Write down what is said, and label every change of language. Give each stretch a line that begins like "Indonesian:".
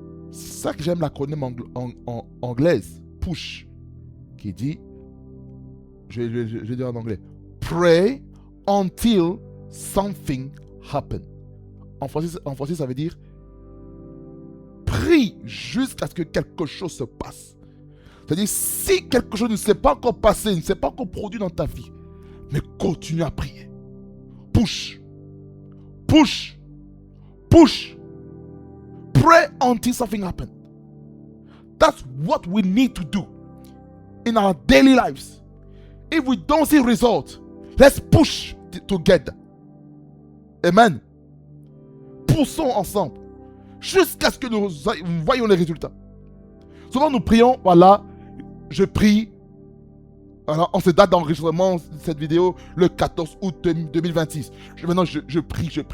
French: C'est ça que j'aime l'acronyme anglaise, PUSH, qui dit, je vais dire en anglais,
English: Pray until something happens.
French: En français, ça veut dire prie jusqu'à ce que quelque chose se passe. C'est-à-dire, si quelque chose ne s'est pas encore passé, ne s'est pas encore produit dans ta vie, mais continue à prier.
English: Push. Push. Push. Pray until something happens. That's what we need to do in our daily lives. If we don't see results, let's push together. Amen.
French: Poussons ensemble jusqu'à ce que nous voyons les résultats. Souvent nous prions, voilà, je prie. Alors, en cette date d'enregistrement de cette vidéo, le 14 août 2026. Maintenant, je prie.